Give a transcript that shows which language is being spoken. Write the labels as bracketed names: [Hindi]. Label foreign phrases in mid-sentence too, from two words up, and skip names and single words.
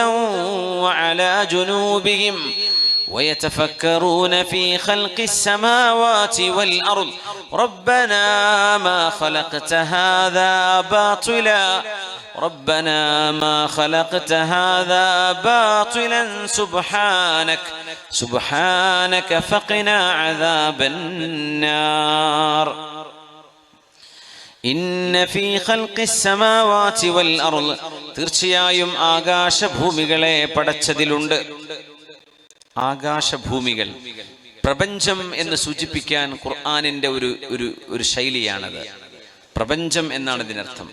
[Arabic] وعلى جنوبهم ويتفكرون في خلق السماوات والأرض ربنا ما خلقت هذا باطلا ربنا ما خلقت هذا باطلا سبحانك فقنا عذاب النار. إن في خلق السماوات والأرض, [Malayalam] തീർച്ചയായും ആകാശഭൂമികളെ പടച്ചതിലുണ്ട്. ആകാശഭൂമികൾ, പ്രപഞ്ചം എന്ന് സൂചിപ്പിക്കാൻ ഖുർആനിന്റെ ഒരു ശൈലിയാണത്. പ്രപഞ്ചം എന്നാണ് ഇതിനർത്ഥം.